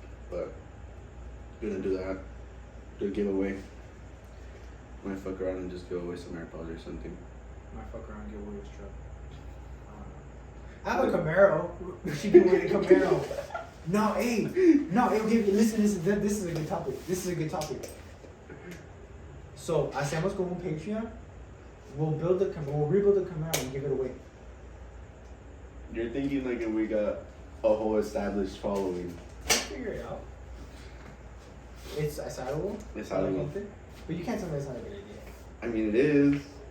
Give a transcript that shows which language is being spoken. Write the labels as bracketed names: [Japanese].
[English] But gonna do that. Do a giveaway. Might fuck around and just give away some AirPods or something. Might fuck around and give away his truck. I have a Camaro. We should give away the Camaro. No, hey, okay, listen, this is a good topic. This is a good topic. [Spanish] So, hacemos como un Patreon. [English] We'll rebuild the Camaro and give it away. You're thinking like if we got a whole established following. We'll figure it out. It's assignable. It's assignable. But you can't tell me it's not a good idea. I mean, it is.